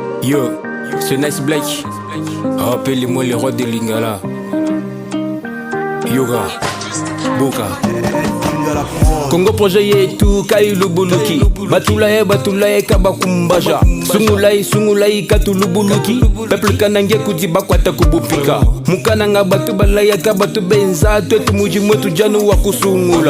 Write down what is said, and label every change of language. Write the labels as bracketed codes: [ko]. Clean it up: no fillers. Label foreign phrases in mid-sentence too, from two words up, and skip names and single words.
[fr] Yo, c'est Nice Black. Rappelez-moi les rois de Lingala. Yoga, Boka. [lua] Congo projet yetu kai lubuluki. Batulaye kabakumbaja. Sungulai katulubuluki. Peuple kanange kuti bakwata kubupika. Mukananga batu balaya kabatu benza. Twetu muji mwetu janu wakusungula.